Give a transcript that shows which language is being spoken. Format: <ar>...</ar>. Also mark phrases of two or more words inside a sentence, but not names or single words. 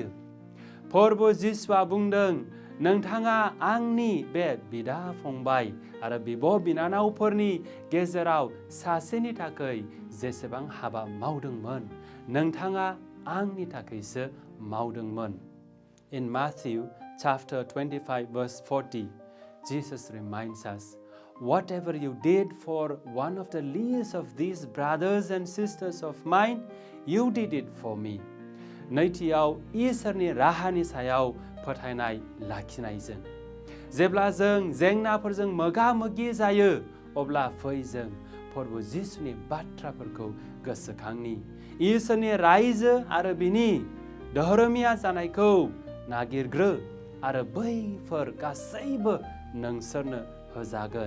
<brx>प्रभु जिसुआ बुंदों, नोंथाङा आंनि बे बिदा फंबाय आरो बिब' बिनानावफोरनि गेजेराव सासेनि थाखाय जेसेबां हाबा मावदोंमोन, नोंथाङा आंनि थाखायसो मावदोंमोन।</brx> <en>In Matthew chapter 25 verse 40, Jesus reminds us, whatever you did for one of the least of these brothers and sisters of mine, you did it for me.</en> <brx>नैथियाव, इसोरनि राहानि सायाव फोथायनाय लाखिनायजों। जेब्ला जों जेंनाफोरजों मोगा मोगि जायो, अब्ला फै जों प्रभु जिसुनि बाथ्राफोरखौ गोसोखांनि। इसोरनि रायजो आरो बिनि धोरोमिया जानायखौ नागिरग्रो आरो बैफोर गासैबो नोंसोरनो होजागोन।</brx>